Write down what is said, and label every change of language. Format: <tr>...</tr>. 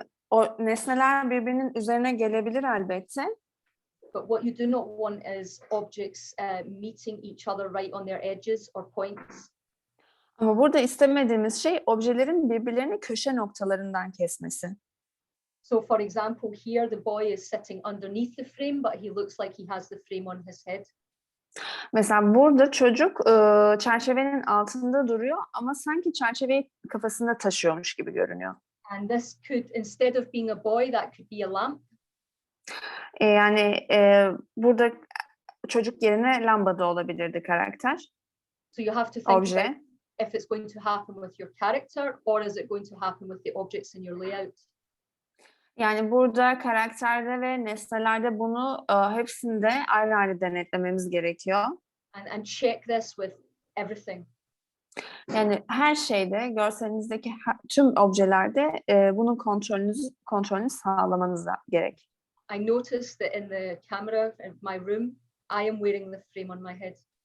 <tr>O nesneler birbirinin üzerine gelebilir elbette.</tr> <en>But what you do not want is objects meeting each other right on their edges or points.</en> <tr>Ama burada istemediğimiz şey objelerin birbirlerini köşe noktalarından kesmesi.</tr> <en>So for example, here the boy is sitting underneath the frame, but he looks like he has the frame on his head.</en> <tr>Mesela burada çocuk çerçevenin altında duruyor ama sanki çerçeveyi kafasında taşıyormuş gibi görünüyor.</tr> <en>And this could, instead of being a boy, that could be a lamp.</en> <tr>Yani burada çocuk yerine lamba da olabilirdi karakter.</tr> <en>So you have to think about</en> <tr>Obje.</tr> <en>if it's going to happen with your character or is it going to happen with the objects in your layout.</en> <tr>Yani burada karakterde ve nesnelerde bunu hepsinde ayrı ayrı denetlememiz gerekiyor.</tr> <en>And check this with everything.</en> <tr>Yani her şeyde, görselinizdeki tüm objelerde bunun kontrolünü sağlamanız da gerek.</tr> <en>I noticed that in the camera in my room, I am wearing the frame on my head.</en>